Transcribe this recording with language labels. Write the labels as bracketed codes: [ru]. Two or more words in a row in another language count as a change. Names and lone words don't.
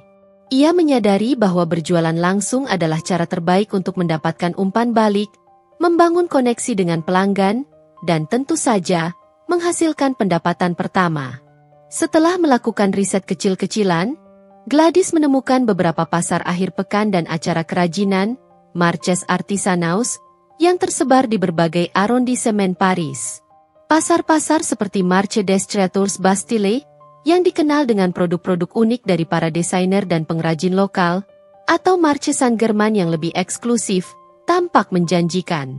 [id] Ia menyadari bahwa berjualan langsung adalah cara terbaik untuk mendapatkan umpan balik, membangun koneksi dengan pelanggan, dan tentu saja, menghasilkan pendapatan pertama. Setelah melakukan riset kecil-kecilan, Gladys menemukan beberapa pasar akhir pekan dan acara kerajinan, [fr] marchés artisanaux, [id] yang tersebar di berbagai arrondissement Paris. Pasar-pasar seperti Marché des Trésors Bastille, yang dikenal dengan produk-produk unik dari para desainer dan pengrajin lokal, atau Marché Saint-Germain yang lebih eksklusif, tampak menjanjikan.